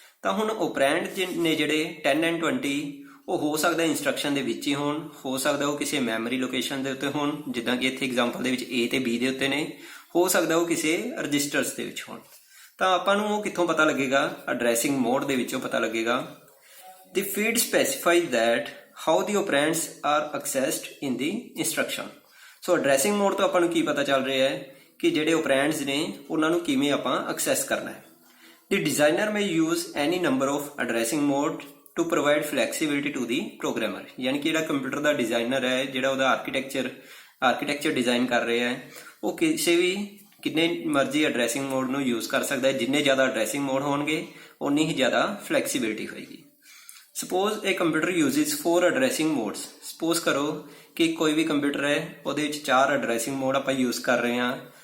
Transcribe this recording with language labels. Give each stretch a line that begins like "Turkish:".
Punjabi: ਤਾਂ ਹੁਣ ਓਪਰੈਂਡ ਨੇ ਜਿਹੜੇ 10 ਐਂਡ 20 ਉਹ ਹੋ ਸਕਦਾ ਇੰਸਟਰਕਸ਼ਨ ਦੇ ਵਿੱਚ ਹੀ ਹੋਣ, ਹੋ ਸਕਦਾ ਉਹ ਕਿਸੇ ਮੈਮਰੀ ਲੋਕੇਸ਼ਨ ਦੇ ਉੱਤੇ ਹੋਣ, ਜਿੱਦਾਂ ਕਿ ਇੱਥੇ ਐਗਜ਼ਾਮਪਲ ਦੇ ਵਿੱਚ A ਤੇ B ਦੇ ਉੱਤੇ ਨੇ, ਹੋ ਸਕਦਾ ਉਹ ਕਿਸੇ ਰਜਿਸਟਰਸ ਦੇ ਵਿੱਚ ਹੋਣ। ਤਾਂ ਆਪਾਂ ਨੂੰ ਉਹ ਕਿੱਥੋਂ ਪਤਾ ਲੱਗੇਗਾ, ਐਡਰੈਸਿੰਗ ਮੋਡ ਦੇ ਵਿੱਚੋਂ ਪਤਾ ਲੱਗੇਗਾ।
English: The feed specifies that how the operands are accessed in the instruction.
Punjabi: So addressing mode ਤੋਂ ਆਪਾਂ ਨੂੰ ਕੀ ਪਤਾ ਚੱਲ ਰਿਹਾ ਹੈ ਕਿ ਜਿਹੜੇ ਓਪਰੈਂਡਸ ਨੇ ਉਹਨਾਂ ਨੂੰ ਕਿਵੇਂ ਆਪਾਂ ਐਕਸੈਸ ਕਰਨਾ ਹੈ।
English: The designer may use any number of addressing mode to provide flexibility to the programmer.
Punjabi: ਯਾਨੀ ਕਿ ਜਿਹੜਾ ਕੰਪਿਊਟਰ ਦਾ ਡਿਜ਼ਾਈਨਰ ਹੈ, ਜਿਹੜਾ ਉਹਦਾ ਆਰਕੀਟੈਕਚਰ ਡਿਜ਼ਾਈਨ ਕਰ ਰਿਹਾ ਹੈ, ਉਹ ਕਿਸੇ ਵੀ ਕਿੰਨੇ ਮਰਜ਼ੀ ਐਡਰੈਸਿੰਗ ਮੋਡ ਨੂੰ ਯੂਜ਼ ਕਰ ਸਕਦਾ ਹੈ। ਜਿੰਨੇ ਜ਼ਿਆਦਾ ਐਡਰੈਸਿੰਗ ਮੋਡ ਹੋਣਗੇ ਉਨੀ ਹੀ ਜ਼ਿਆਦਾ ਫਲੈਕਸੀਬਿਲਿਟੀ ਹੋਏਗੀ। ਸਪੋਜ਼ ਇਹ computer uses 4 addressing modes. Suppose ਕਰੋ ਕਿ ਕੋਈ ਵੀ ਕੰਪਿਊਟਰ ਹੈ ਉਹਦੇ ਵਿੱਚ 4 ਐਡਰੈਸਿੰਗ ਮੋਡ ਆਪਾਂ ਯੂਜ਼ ਕਰ ਰਹੇ ਹਾਂ।